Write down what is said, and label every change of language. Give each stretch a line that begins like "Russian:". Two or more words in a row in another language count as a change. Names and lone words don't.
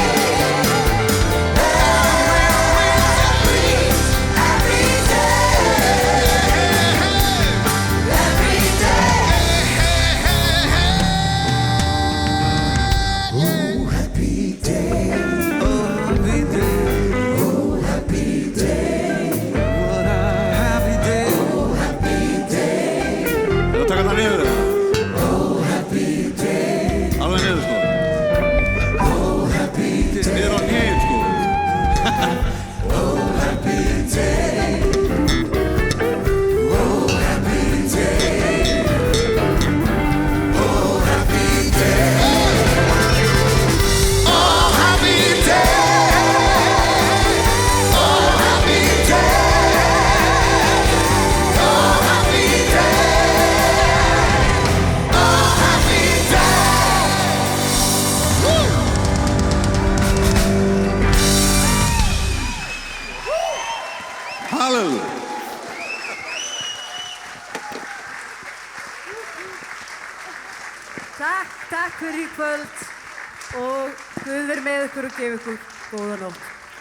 English: Every day. Oh, happy day. Oh, happy day. What a happy day. Oh, happy day.
Icelandic: Ég taka það niður það.
English: Oh, happy day.
Icelandic: Alveg niður sko.
English: Oh, happy day.
Icelandic: Niður á hnén sko.
English: Oh, happy day. Oh, happy day. Oh, happy day. Oh, happy day. Oh, happy day. Oh, happy day. Oh, happy day. Woo! Hallelujah.
Icelandic: Takk fyrir í kvöld og Guð veri með ykkur og gefi ykkur góða nótt.